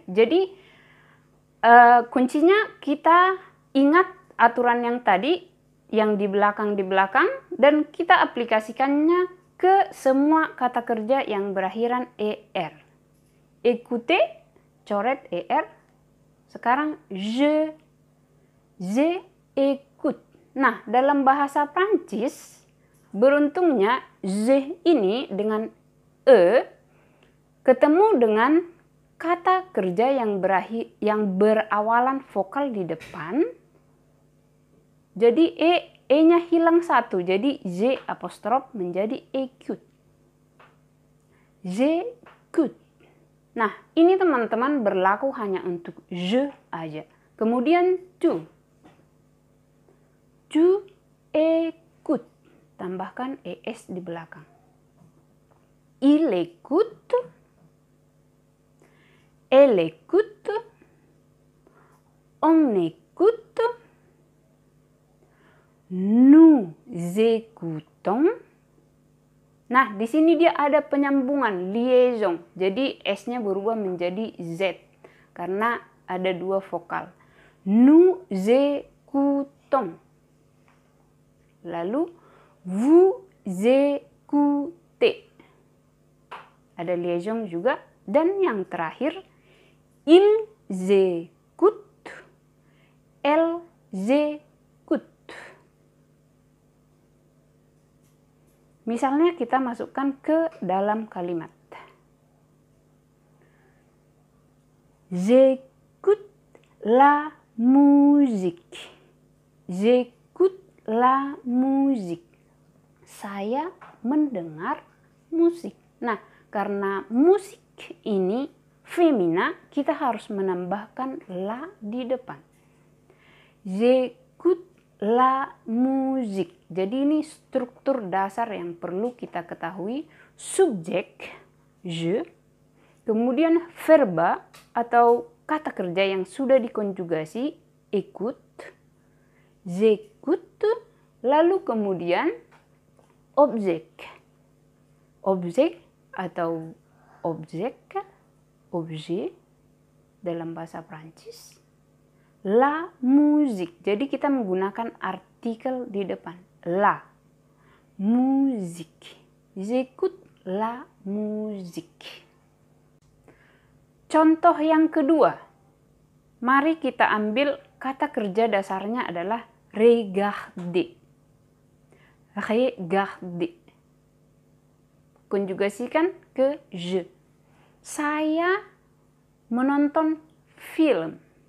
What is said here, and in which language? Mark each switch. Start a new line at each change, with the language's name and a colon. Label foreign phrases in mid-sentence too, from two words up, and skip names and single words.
Indonesian: Jadi kuncinya kita ingat aturan yang tadi, yang di belakang dan kita aplikasikannya ke semua kata kerja yang berakhiran ER. Écouter, coret ER. Sekarang
French: je écoute.
Indonesian: Nah, dalam bahasa Prancis, beruntungnya je ini dengan e ketemu dengan kata kerja yang berawalan vokal di depan. Jadi E-nya hilang satu. Jadi Z apostrof menjadi écoute.
French: J'écoute.
Indonesian: Nah, ini teman-teman berlaku hanya untuk je aja.
French: Kemudian tu. Tu écoutes.
Indonesian: Tambahkan ES di belakang.
French: Il écoute. Elle écoute. On écoute. Nous écoutons.
Indonesian: Nah, di sini dia ada penyambungan, liaison. Jadi S-nya berubah menjadi Z karena ada dua vokal.
French: Nous écoutons. Lalu vous écoutez.
Indonesian: Ada liaison juga. Dan yang terakhir,
French: ils écoutent. Elles écoutent.
Indonesian: Misalnya kita masukkan ke dalam kalimat.
French: J'écoute la musique. J'écoute la musique.
Indonesian: Saya mendengar musik. Nah, karena musik ini femina, kita harus menambahkan la di depan.
French: J'écoute la musique.
Indonesian: Jadi ini struktur dasar yang perlu kita ketahui. Subjek, je. Kemudian verba atau kata kerja yang sudah dikonjugasi,
French: écoute, j'écoute.
Indonesian: Lalu kemudian objek. Objek atau objek, objet dalam bahasa Prancis.
French: La musique.
Indonesian: Jadi kita menggunakan artikel di depan.
French: La musique. J'écoute la musique.
Indonesian: Contoh yang kedua. Mari kita ambil kata kerja dasarnya adalah regarder. Regarder. Konjugasikan ke je. Saya menonton film.